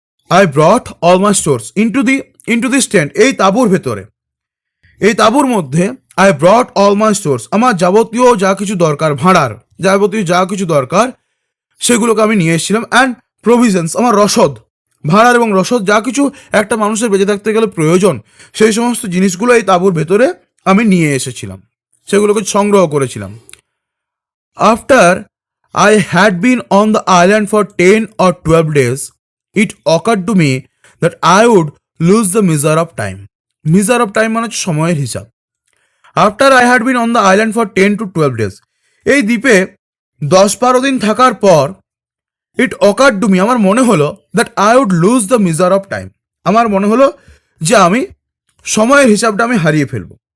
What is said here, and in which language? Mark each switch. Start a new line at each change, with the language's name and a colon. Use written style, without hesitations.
English: I brought all my stores into this tent,
Bangla: এই তাঁবুর ভেতরে, এই তাঁবুর মধ্যে
English: I brought all my stores,
Bangla: আমার যাবতীয় যা কিছু দরকার, ভাঁড়ার যাবতীয় যা কিছু দরকার সেগুলোকে আমি নিয়ে এসেছিলাম।
English: and provisions,
Bangla: আমার রসদ, ভাঁড়ার এবং রসদ, যা কিছু একটা মানুষের বেঁচে থাকতে গেলে প্রয়োজন, সেই সমস্ত জিনিসগুলো এই তাঁবুর ভেতরে আমি নিয়ে এসেছিলাম, সেগুলোকে সংগ্রহ করেছিলাম।
English: After I had been on the island for 10 or 12 days, it occurred to me that I would lose the measure of time. Measure of time
Bangla: মানে হচ্ছে সময়ের হিসাব।
English: after I had been on the island for 10 to 12 days,
Bangla: এই দ্বীপে 10-12 দিন থাকার পর,
English: it occurred to me,
Bangla: আমার মনে হলো,
English: that I would lose the measure of time,
Bangla: আমার মনে হলো যে আমি সময়ের হিসাবটা আমি হারিয়ে ফেলবো।